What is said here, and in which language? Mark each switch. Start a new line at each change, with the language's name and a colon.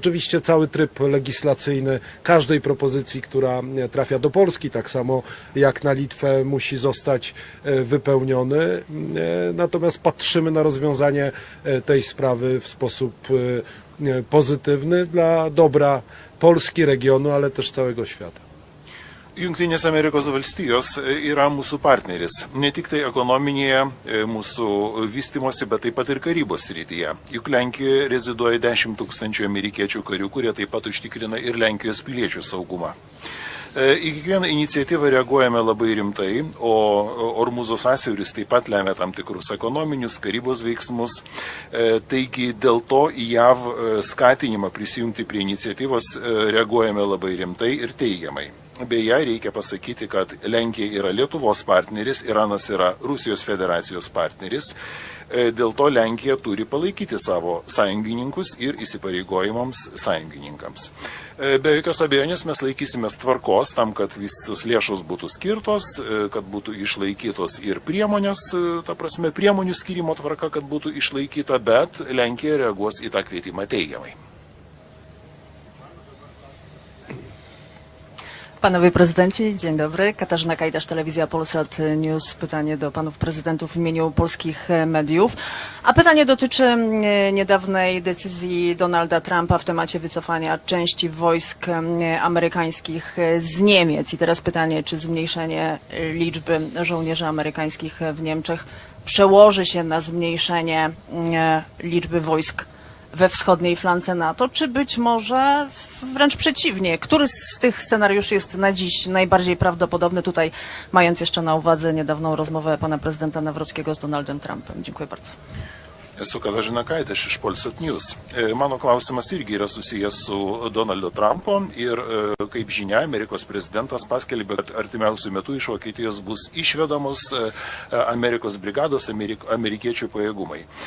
Polish: Oczywiście cały tryb legislacyjny każdej propozycji, która trafia do Polski, tak samo jak na Litwę, musi zostać wypełniony. Natomiast patrzymy na rozwiązanie tej sprawy w sposób pozytywny dla dobra Polski, regionu, ale też całego świata.
Lithuanian: Jungtinės Amerikos valstijos yra mūsų partneris, ne tik tai ekonominėje mūsų vystimosi, bet taip pat ir karybos srityje. Juk Lenkijoje reziduoja 10 000 amerikiečių karių, kurie taip pat užtikrina ir Lenkijos piliečių saugumą. Į kiekvieną iniciatyvą reaguojame labai rimtai, o Ormuzo sąsiauris taip pat lemia tam tikrus ekonominius, karybos veiksmus. Taigi dėl to į JAV skatinimą prisijungti prie iniciatyvos reaguojame labai rimtai ir teigiamai. Beje, reikia pasakyti, kad Lenkija yra Lietuvos partneris, Iranas yra Rusijos federacijos partneris. Dėl to Lenkija turi palaikyti savo sąjungininkus ir įsipareigojimams sąjungininkams. Be jokios abejonės mes laikysimės tvarkos tam, kad visos lėšos būtų skirtos, kad būtų išlaikytos ir priemonės, ta prasme priemonių skirimo tvarka, kad būtų išlaikyta, bet Lenkija reaguos į tą kvietimą teigiamai.
Polish: Panowie prezydenci, dzień dobry. Katarzyna Kajdasz, Telewizja Polsat News. Pytanie do panów prezydentów w imieniu polskich mediów. A pytanie dotyczy niedawnej decyzji Donalda Trumpa w temacie wycofania części wojsk amerykańskich z Niemiec. I teraz pytanie, czy zmniejszenie liczby żołnierzy amerykańskich w Niemczech przełoży się na zmniejszenie liczby wojsk we wschodniej flance NATO, czy być może wręcz przeciwnie? Który z tych scenariuszy jest na dziś najbardziej prawdopodobny, tutaj mając jeszcze na uwadze niedawną rozmowę pana prezydenta Nawrockiego z Donaldem Trumpem? Dziękuję bardzo.
Lithuanian: Esu Katarzyna Kajdaš iš Polsat News. Mano klausimas irgi yra susijęs su Donaldo Trumpo ir, kaip žinia, Amerikos prezidentas paskelbė, kad artimiausių metų iš Vokietijos bus išvedamos Amerikos brigados, amerikiečių pajėgumai.